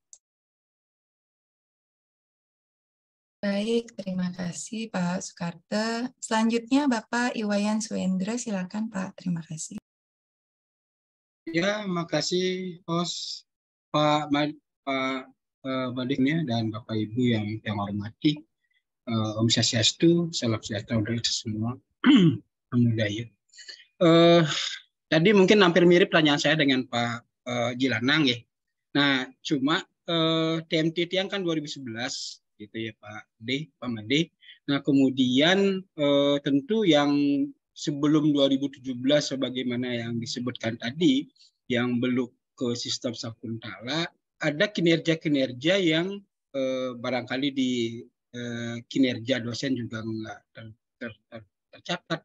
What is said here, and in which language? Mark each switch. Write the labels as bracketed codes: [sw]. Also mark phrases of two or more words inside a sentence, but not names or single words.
[id] Baik, terima kasih Pak Soekarto. Selanjutnya Bapak Iwayan Suendra, silakan Pak. Terima kasih. Ya, makasih host Pak Madiknya dan Bapak Ibu yang hormati. Om Swastiastu, salam sejahtera untuk kita semua. Budaya. Tadi mungkin hampir mirip pertanyaan saya dengan Pak Jilanang ya. Nah, cuma TMT yang kan 2011 gitu ya Pak Made. Nah, kemudian tentu yang sebelum 2017 sebagaimana yang disebutkan tadi, yang belum ke sistem Sakuntala, ada kinerja-kinerja yang barangkali di kinerja dosen juga nggak tercatat.